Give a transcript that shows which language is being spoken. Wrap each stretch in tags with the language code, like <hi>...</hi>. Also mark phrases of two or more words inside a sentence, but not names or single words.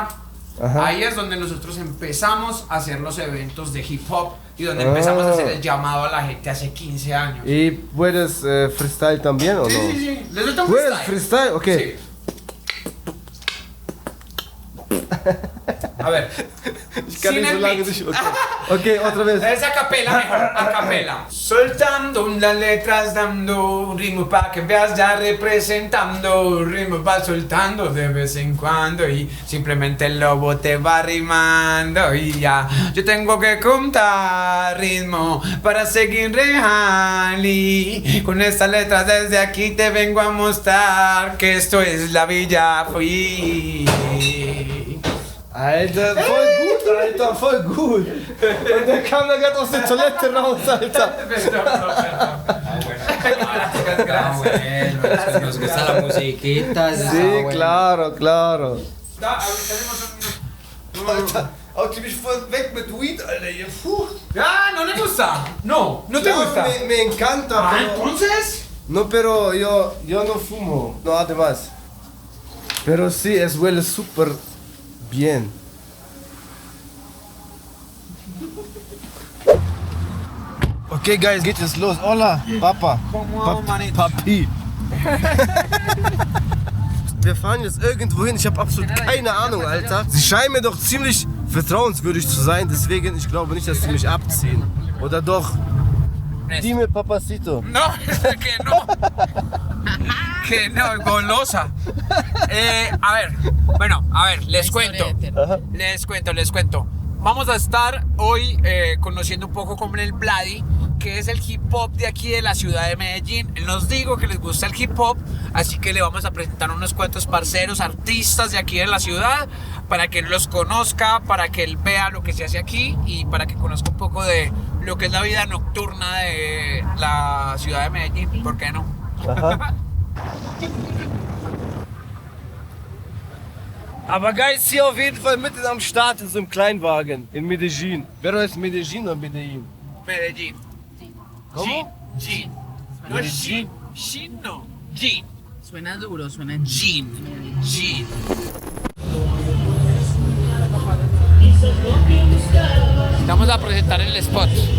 <es>Ahí es donde nosotros empezamos a hacer los eventos de hip hop y donde empezamos a hacer el llamado a la gente hace 15 años. ¿Y puedes freestyle también o no? Sí, sí, sí. ¿Les gusta un ¿Puedes freestyle? freestyle? Ok. Sí. A ver.</es> <de>Ich kann</de> <es>Sin</es> <de>nicht so</de> <es>el</es> <de>lange</de> <es>beat.</es> <de>nicht.</de> <es>Okay, otra vez. Es a capela mejor, a capela. Soltando las letras, dando ritmo pa' que veas ya representando. Ritmo va soltando de vez en cuando y simplemente el lobo te va rimando y ya. Yo tengo que contar ritmo para seguir real y con estas letras desde aquí te vengo a mostrar que esto es la Villa Fui.</es> <de>Alter, voll gut, Alter, voll gut. Und der kam da gerade aus der Toilette raus, Alter.</de> <es>Nos gusta la musiquita. Sí, claro, claro. Da, ahorita hacemos un...</es> <de>Alter, haut die mich voll weg mit Weed, Alter, hier. Puh.</de> <es>Ah, no le gusta. No, no te</es> <de>Ja,</de> <es>gusta. me encanta, Ah, pero... entonces. No, pero yo no fumo, no además. Pero sí, es huele súper bien.</es> <de>Okay, guys, geht jetzt los.</de> <es>Hola, Papa. ¿Cómo, manito? Papi.</es> <de>Wir fahren jetzt irgendwo hin. Ich habe absolut keine Ahnung, Alter. Sie scheinen mir doch ziemlich vertrauenswürdig zu sein. Deswegen, ich glaube nicht, dass sie mich abziehen. Oder doch?</de> <es>Dime, Papacito. No, que no. Que no, golosa. A ver, bueno, a ver, les cuento. Les cuento. Vamos a estar hoy conociendo un poco como el Vladi, que es el hip hop de aquí de la ciudad de Medellín. Nos digo que les gusta el hip hop, así que le vamos a presentar unos cuantos parceros, artistas de aquí de la ciudad, para que él los conozca, para que él vea lo que se hace aquí y para que conozca un poco de lo que es la vida nocturna de la ciudad de Medellín. ¿Por qué no?</es> <de>Aber Guys, hier auf jeden Fall mitten am Start in so einem Kleinwagen in Medellin. Wer ist Medellin oder Medellin?</de> <es>Medellín. ¿Cómo? Gin. No es Gin. Gin no. Gin. Suena duro, suena Gin. Gin. Vamos a presentar el spot.</es>